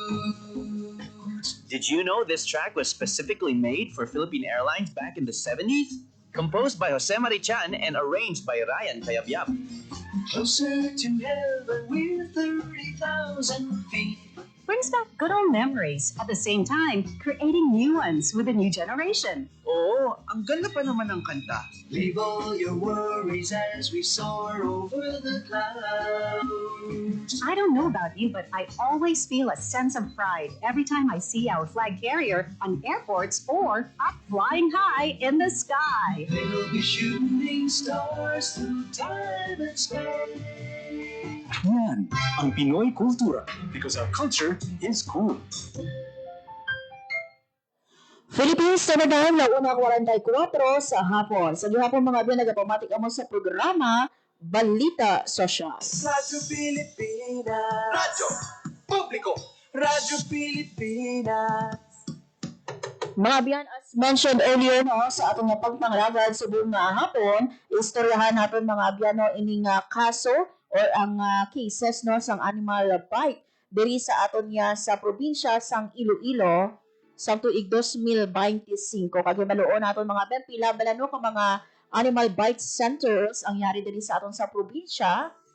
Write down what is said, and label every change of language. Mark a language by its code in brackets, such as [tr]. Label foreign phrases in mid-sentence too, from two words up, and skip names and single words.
[en] Did you know this track was specifically made for Philippine Airlines back in the 70s? Composed by Jose Marichan and arranged by Ryan Cayabyab. Closer to heaven, we're 30,000 feet. Brings back good old memories, at the same time, creating new ones with a new generation. [tl] Oo, ang ganda pa naman ng kanta. [en] Leave all your worries as we soar over the clouds. I don't know about you, but I always feel a sense of pride every time I see our flag carrier on airports or up flying high in the sky. We'll be shooting stars through time and space. [tl] Yan ang Pinoy Kultura [en] because our culture is cool. [hil] Philippines Standard Time na 1:44 sa hapon. Sa gihapon mga biyan nagapamatik mo sa programa Balita Sosyal. Radyo Pilipinas. Radyo Publiko. Radyo Pilipinas. Mga biyan, [en] as mentioned earlier [hil] no, sa atong pagpanglagad sa buong hapon, istoryahan natin mga biyan no, ining kaso or ang cases no sang animal bite diri sa aton niya sa probinsya sang Iloilo sa tuig 2025. Kagay maluon naton mga ben pila balano ka mga animal bite centers ang yari diri sa aton sa probinsya.